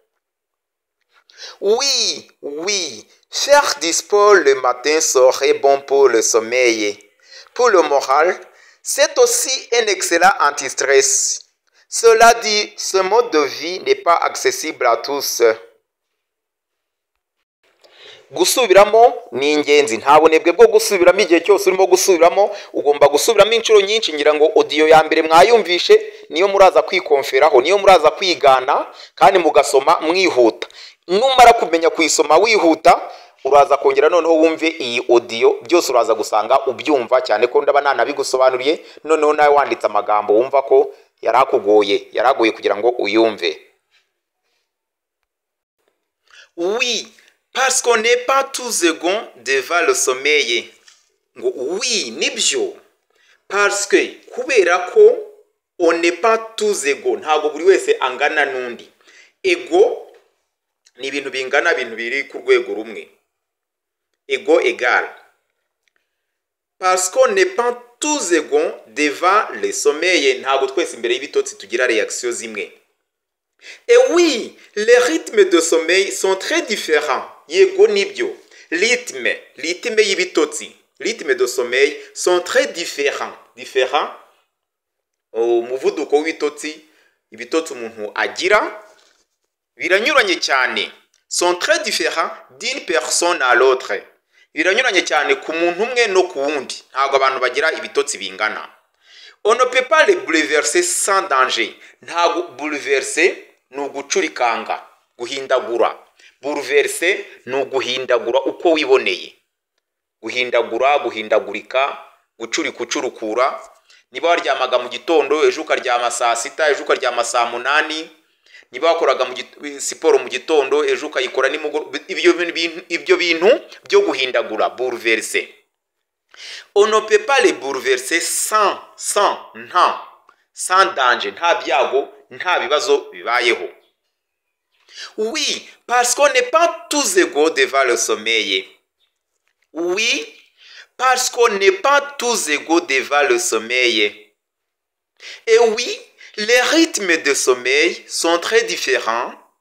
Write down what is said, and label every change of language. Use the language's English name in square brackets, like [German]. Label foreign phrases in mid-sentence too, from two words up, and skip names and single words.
[French] Oui, faire du sport le matin serait bon pour le sommeil. Pour le moral, c'est aussi un excellent anti-stress. Cela dit, ce mode de vie n'est pas accessible à tous. [Kinyarwanda] Gusubiramo ni ingenzi. Nta bunebwe bwo gusubiramo igihe cyose urimo gusubiramo, ugomba gusubiramo inshuro nyinshi. Ngira ngo audio ya mbere mwayumvishe, niyo muraza kwikonferaho, niyo muraza kwigana kandi mugasoma mwihuta. Numara kumenya kuyisoma wihuta, uraza kongera noneho wumve iyi audio, byose uraza gusanga ubyumva cyane ko ndaba nanabigusobanuriye. Noneho nawe wanditse amagambo wumva ko yaragoye kugira ngo uyumve. [French] Oui, parce qu'on n'est pas tous égaux devant le sommeil. [Kinyarwanda] Ngo oui, nibyo. [French] Parce que [Kinyarwanda] kubera ko [French] on n'est pas tous égaux, [Kinyarwanda] ntago buri wese angana n'undi. ego ni ibintu bingana, ibintu biri ku rwego rumwe. Ego égal. [French] Parce qu'on n'est pas tous égaux devant le sommeil. [Kinyarwanda] Ntabwo twese imbere y'ibitotsi tugira réaction zimwe. [French] Et oui, les rythmes de sommeil sont très différents. [Kinyarwanda] Yego nibyo. [French] Rythme y'ibitotsi, rythme de sommeil sont très différents. Différents. [Kinyarwanda] Umuvuduko w'ibitotsi, ibitotsi umuntu agira biranyuranye cyane. [French] Sont très différents d'une personne à l'autre. [Kinyarwanda] Biranyuranye cyane ku muntu umwe no ku wundi. Ntabwo abantu bagira ibitotsi bingana. [French] On ne peut pas les bouleverser sans danger. [Kinyarwanda] Ntabwo bouleverser ni ugucurikanga, guhindagura. Bouleverser ni uguhindagura uko wiboneye. Guhindagura, guhindagurika, gucurikura. Niba waryamaga mu gitondo, ejo ukaryama saa sita, ejo ukaryama saa munani. Niba wakoraga siporo mu gitondo, ejo ukayikora nimugoroba. Ibyo bintu byo guhindagura, [French] bouleverser. On ne peut pas les bouleverser sans danger, [Kinyarwanda] nta byago, nta bibazo bibayeho. [French] Oui, parce qu'on n'est pas tous égaux devant le sommeil. Oui, parce qu'on n'est pas tous égaux devant le sommeil. Et oui, les rythmes de sommeil sont très différents.